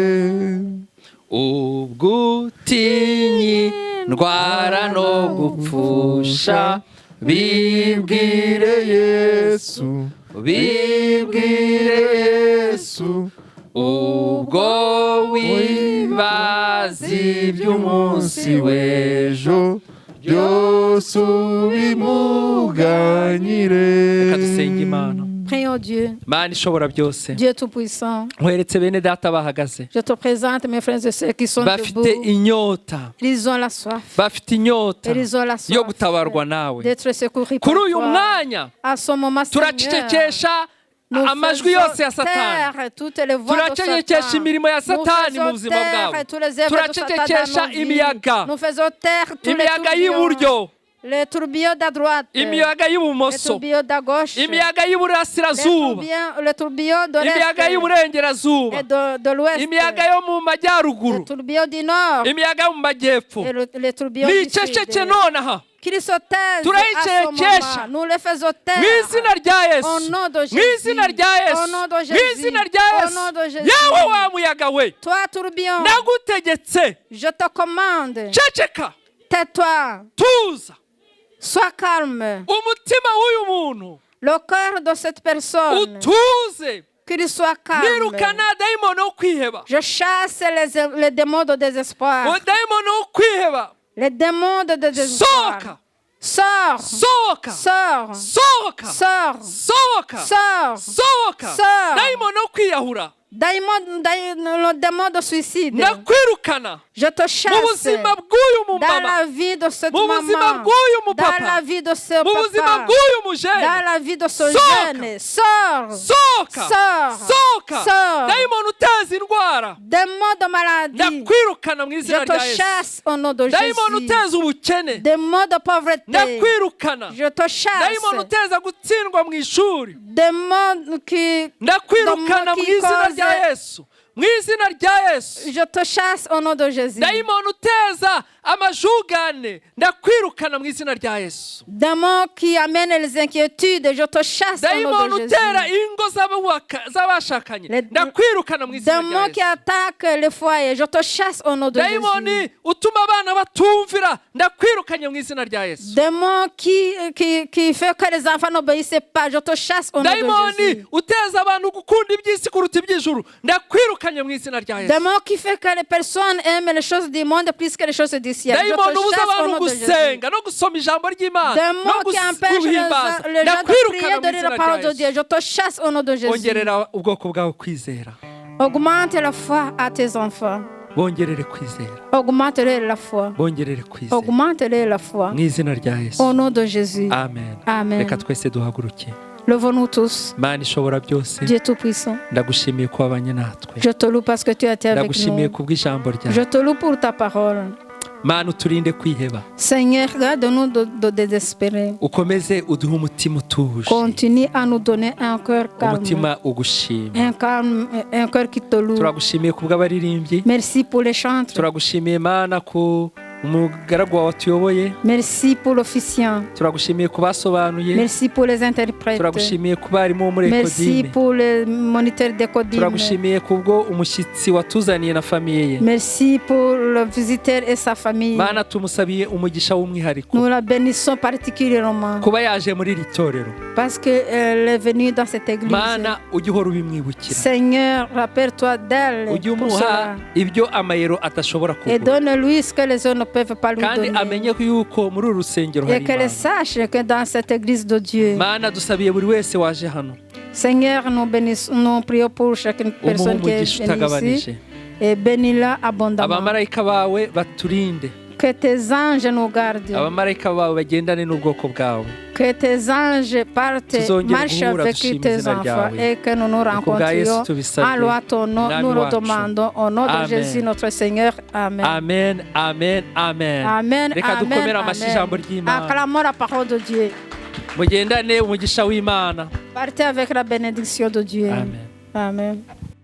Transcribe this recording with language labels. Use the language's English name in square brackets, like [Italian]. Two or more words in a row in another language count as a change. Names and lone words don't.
[Kinyarwanda] ubwutinyi ndwara no gupfusha, bibwire Yesu, bibwire Yesu, ubwo wibaza iby'umunsi w'ejo, byose ubimuganyire. Reka dusenge Imana. [French] Prions Dieu, [Kinyarwanda] Mana ishobora byose, [French] Dieu Tout-Puissant. [Kinyarwanda] nkweretse bene data bahagaze, [French] Je te présente mes frères et sœurs qui sont [Kinyarwanda] bafite [French] debout. [Kinyarwanda] inyota, [French] Ils ont la soif. [Kinyarwanda] bafite inyota [French] Ils ont la [Kinyarwanda] yo [French] soif [Kinyarwanda] gutabarwa nawe. [French] d'être secourus par [Kinyarwanda] kuri uyu [French] toi. [Kinyarwanda] mwanya [French] À ce moment, Seigneur, [Kinyarwanda] turacecekesha [French] nous [Kinyarwanda] amajwi yose ya [French] faisons [Kinyarwanda] Satani, [French] taire toutes les voix de [Kinyarwanda] turacecekesha [French] Satan. [Kinyarwanda] imirimo ya [French] Nous [Kinyarwanda] Satani mu [French] faisons [Kinyarwanda] buzima [French] taire [Kinyarwanda] bwawe, [French] tous les œuvres de Satan [Kinyarwanda] turacecekesha [French] dans nos vies. [Kinyarwanda] imiyaga, [French] Nous faisons taire tous les [Kinyarwanda] imiyaga [French] tourbillons. [Kinyarwanda] y'iburyo, [French] Les tourbillons de droite. [Kinyarwanda] imiyaga [French] Les [Kinyarwanda] y'ibumoso, [French] tourbillons de gauche. [Kinyarwanda] imiyaga y'iburasirazuba, [French] Les tourbillons de [Kinyarwanda] imiyaga [French] l'est [Kinyarwanda] y'iburengerazuba, [French] et de l'ouest. [Kinyarwanda] imiyaga yo mu majyaruguru, [French] Les tourbillons du nord. [Kinyarwanda] imiyaga yo mu majyepfo. [French] Et les tourbillons du [Kinyarwanda] niceceke [French] sud. [Kinyarwanda] nonaha [French] Qu'ils se taisent [Kinyarwanda] turayicekesha [French] à ce moment. Nous les faisons taire. [Kinyarwanda] mu izina rya [French] Au [Kinyarwanda] Yesu, [French] nom de Jésus. [Kinyarwanda] mu izina rya [French] Au [Kinyarwanda] Yesu, [French] nom de [Kinyarwanda] mu [French] Jésus. [Kinyarwanda] izina rya [French] Au [Kinyarwanda] Yesu. [French] nom de Jésus. [Kinyarwanda] yewe wa muyaga we, [French] Toi, tourbillon, [Kinyarwanda] nagutegetse [French] je te commande, [Kinyarwanda] ceceka, [French] tais-toi, [Kinyarwanda] tuza. [French] sois calme. [Kinyarwanda] umutima w'uyu muntu [French] Le cœur de cette personne, [Kinyarwanda] utuze, [French] qu'il soit calme. [Kinyarwanda] nirukana dayimoni wo kwiheba, [French] Je chasse les démons de désespoir. [Kinyarwanda] dayimoni wo kwiheba, [French] Les démons de désespoir. [Kinyarwanda] sohoka, [French] Sors. [Kinyarwanda] sohoka, [French] Sors. [Kinyarwanda] sohoka, [French] Sors. [Kinyarwanda] sohoka, [French] Sors. [Kinyarwanda] sohoka, [French] Sors. [Kinyarwanda] dayimoni wo kwiyahura, [French] le démon de suicide, [Kinyarwanda] ndakwirukana [French] je te [Kinyarwanda] mu [French] chasse [Kinyarwanda] buzima bw'uyu [French] dans [Kinyarwanda] mumama, [French] la vie de cette [Kinyarwanda] mu buzima [French] maman, [Kinyarwanda] bw'uyu [French] dans [Kinyarwanda] mupapa, [French] la vie de ce [Kinyarwanda] mu buzima [French] papa, [Kinyarwanda] bw'uyu [French] dans [Kinyarwanda] mujene. [French] la vie de ce [Kinyarwanda] Soka. [French] jeune. Sors, [Kinyarwanda] Soka, [French] sors, [Kinyarwanda] soka, [French] sors. [Kinyarwanda] dayimoni uteza indwara, [French] Démon de maladie, [Kinyarwanda] ndakwirukana mu [French] je [Kinyarwanda] izina [French] te [Kinyarwanda] rya Yesu. [French] chasse au nom de [Kinyarwanda] Dayimoni [French] Jésus. [Kinyarwanda] uteza ubukene, [French] Démon de pauvreté, [Kinyarwanda] ndakwirukana. [French] je te [Kinyarwanda] Dayimoni [French] chasse. [Kinyarwanda] uteza gutsindwa mu ishuri, [French] Démon qui, [Kinyarwanda] ndakwirukana mu izina rya Yesu, mu izina rya Yesu. [French] je te chasse au nom de Jésus. [Kinyarwanda] Dayimoni uteza amajugane, ndakwirukana mu izina rya Yesu. [French] Démon qui amène les inquiétudes, je te chasse au nom [Kinyarwanda] Dayimoni [French] de [Kinyarwanda] utera [French] Jésus. [Kinyarwanda] ingo z'abashakanye, [French] Le- [Kinyarwanda] ndakwirukana mu izina rya [French] Démon qui [Kinyarwanda] Yesu. [French] attaque les foyers, je te chasse au nom de Jésus. [Kinyarwanda] Dayimoni utuma abana batumvira, ndakwirukanye mu izina rya Yesu. [French] Démon qui fait que les enfants n'obéissent pas, je te chasse au nom de [Kinyarwanda] Dayimoni [French] Jésus. [Kinyarwanda] uteza abantu gukunda iby'isi kuruta iby'ijuru, ndakwirukanye mu izina rya Yesu. [French] Démon qui fait que les personnes aiment les choses du monde plus que les choses du ciel. Je [Kinyarwanda] Dayimoni [French] te [Kinyarwanda] ubuza [French] chasse au [Kinyarwanda] abantu [French] nom de Jésus. [Kinyarwanda] gusenga no gusoma ijambo ry'Imana, [French] Démon [Kinyarwanda] no [French] qui empêche [Kinyarwanda] guhimbaza, [French] les gens de [Kinyarwanda] ndakwirukana [French] prier, [Kinyarwanda] mu [French] de lire [Kinyarwanda] izina [French] la parole [Kinyarwanda] rya [French] de Dieu. [Kinyarwanda] Yesu. [French] Je te chasse au nom de Jésus. [Kinyarwanda] Bongerera ubwoko bwawe kwizera, [French] Augmente la foi à tes enfants. [Kinyarwanda] bongerere kwizera, [French] Augmente-leur la foi. [Kinyarwanda] bongerere kwizera [French] Augmente-leur la foi. [Kinyarwanda] mu izina rya Yesu. [French] Au nom de Jésus. [Kinyarwanda] Amen. [French] Amen. [Kinyarwanda] Reka twese duhaguruke. [French] Levons-nous tous. [Kinyarwanda] Mana ishobora byose, [French] Dieu Tout-Puissant. [Kinyarwanda] ndagushimiye ko wabanye natwe, [French] Je te loue parce que tu as été avec [Kinyarwanda] ndagushimiye [French] nous. [Kinyarwanda] kubw'ijambo [French] Je [Kinyarwanda] ryawe. [French] te loue pour ta parole. [Kinyarwanda] Mana uturinde kwiheba, [French] Seigneur, garde-nous de désespérer. [Kinyarwanda] ukomeze uduhe umutima utuje, [French] Continue à nous donner un cœur calme. [Kinyarwanda] umutima ugushima. [French] Un cœur qui te loue. [Kinyarwanda] Turagushimiye kubw'abaririmbyi, [French] Merci pour les chantres. [Kinyarwanda] turagushimiye Mana ku umugaragu wawe watuyoboye, [French] Merci pour l'officiant. [Kinyarwanda] turagushimiye ku basobanuye, [French] Merci pour les interprètes. [Kinyarwanda] turagushimiye ku barimu bo muri [French] Merci [Kinyarwanda] Ekodime, [French] pour les moniteurs d'écodime. [Kinyarwanda] turagushimiye kubwo umushyitsi watuzaniye na famiye ye. [French] Merci pour le visiteur et sa famille. [Kinyarwanda] Mana tumusabiye umugisha w'umwihariko [French] Nous la bénissons particulièrement [Kinyarwanda] kuba yaje muri iri torero. [French] parce qu'elle est venue dans cette église. [Kinyarwanda] Mana ujye uhora ubimwibukira, [French] Seigneur, rappelle-toi d'elle [Kinyarwanda] ujye [French] pour [Kinyarwanda] umuha [French] cela. [Kinyarwanda] ibyo amayero atashobora [French] Et [Kinyarwanda] kugura, [French] donne-lui ce que les hommes ne peuvent pas lui [Kinyarwanda] kandi [French] donner. [Kinyarwanda] amenye yuko muri uru rusengero [French] Et [Kinyarwanda] hari [French] qu'elle [Kinyarwanda] Imana. [French] sache que dans cette église de Dieu, [Kinyarwanda] Mana dusabiye buri wese waje hano, [French] Seigneur, nous prions pour chaque [Kinyarwanda] umuhe [French] personne qui est [Kinyarwanda] umugisha [French] venue [Kinyarwanda] utagabanije. [French] ici et bénis-la abondamment. [Kinyarwanda] Abamarayika bawe baturinde, [French] Que tes anges nous gardent. [Kinyarwanda] abamarayika bawe bagendane n'ubwoko bwawe, [French] Que tes anges partent, [Kinyarwanda] Tuzongera [French] marchent [Kinyarwanda] guhura [French] avec [Kinyarwanda] dushima [French] tes [Kinyarwanda] izina [French] enfants [Kinyarwanda] ryawe. [French] et que nous nous [Kinyarwanda] Ku bwa Yesu [French] rencontrions. [Kinyarwanda] tubisabye, [French] Alloue ton nom, [Kinyarwanda] Mwami [French] nous le [Kinyarwanda] wacu. [French] demandons au nom de [Kinyarwanda] Amen. [French] Jésus notre Seigneur. Amen. amen amen amen. Amen. Reka Amen. [Kinyarwanda] dukomere amashyi ijambo Amen. ry'Imana. [French] Acclamons la parole de Dieu. [Kinyarwanda] Mugendane umugisha w'Imana. [French] Partez avec la bénédiction de Dieu. Amen. Amen.